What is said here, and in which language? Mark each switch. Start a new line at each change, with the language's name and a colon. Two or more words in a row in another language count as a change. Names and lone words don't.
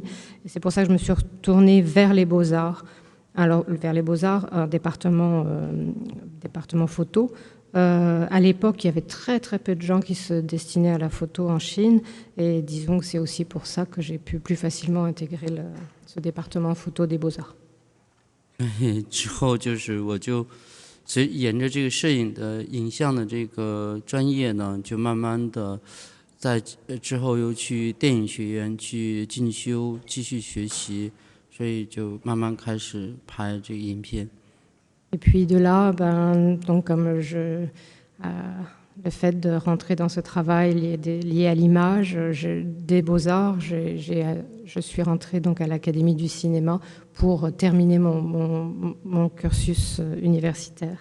French: Et c'est pour ça que je me suis retournée vers les Beaux-Arts. Alors, vers les Beaux-Arts, un département photo. À l'époque, il y avait très très peu de gens qui se destinaient à la photo en Chine, et disons que c'est aussi pour ça que j'ai pu plus facilement intégrer ce département photo des Beaux-Arts.
Chinese: 之后就是我就沿着这个摄影的影像的这个专业呢，就慢慢的在之后又去电影学院去进修，继续学习，所以就慢慢开始拍这个影片。
French: Et puis de là, donc comme le fait de rentrer dans ce travail lié à l'image, des Beaux-Arts, je suis rentrée donc à l'Académie du cinéma pour terminer mon cursus universitaire.